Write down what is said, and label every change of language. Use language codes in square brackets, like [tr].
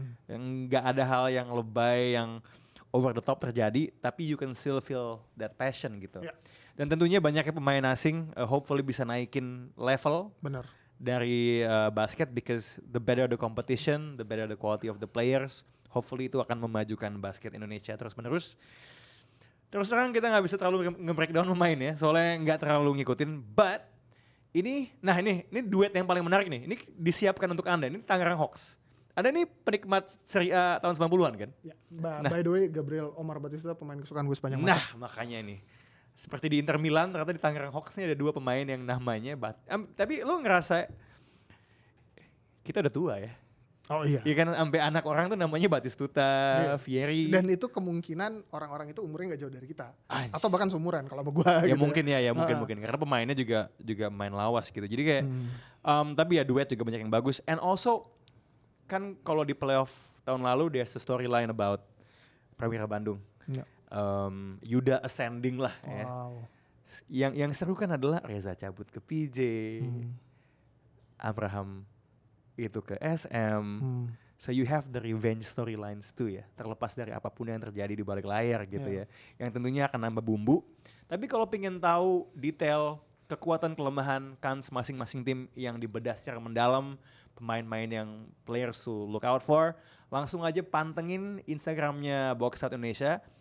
[id] Yang nggak ada hal yang lebay, yang [en] over the top [id] terjadi, tapi [en] you can still feel that passion [id] gitu. Dan tentunya banyaknya pemain asing, hopefully bisa naikin level. Benar. Dari basket, [en] because the better the competition, the better the quality of the players. [id] Hopefully itu akan memajukan basket Indonesia terus-menerus. Terus terang kita nggak bisa terlalu nge-breakdown pemain ya, soalnya nggak terlalu ngikutin. But ini duet yang paling menarik nih. Ini disiapkan untuk Anda. Ini Tangerang Hawks. Anda nih penikmat Serie A tahun 90-an kan? Ya. [en] By the way, [id] Gabriel Omar Batista pemain kesukaan gue sepanjang masa. Nah, makanya nih. Seperti di Inter Milan, ternyata di Tangerang Hawks ini ada dua pemain yang namanya tapi lu ngerasa kita udah tua ya? Oh iya. Iya kan, sampai anak orang tuh namanya Batistuta, Vieri. Dan itu kemungkinan orang-orang itu umurnya nggak jauh dari kita. Atau bahkan seumuran kalau sama gue. Ya gitu mungkin ya mungkin. Karena pemainnya juga main lawas gitu. Jadi kayak, tapi ya duet juga banyak yang bagus. [en] And also, [id] kan kalau di playoff tahun lalu, [en] there's a storyline about Prawira Bandung. [id] Yuda ascending lah ya. Yang seru kan adalah Reza cabut ke PJ. Abraham itu ke SM. [en] So you have the revenge storylines too ya. [id] Terlepas dari apapun yang terjadi di balik layar gitu ya. Yang tentunya akan nambah bumbu. Tapi kalau pengen tahu detail kekuatan kelemahan kans masing-masing tim yang dibedah secara mendalam, pemain-pemain yang [en] players to look out for, [id] langsung aja pantengin Instagramnya Box Out Indonesia.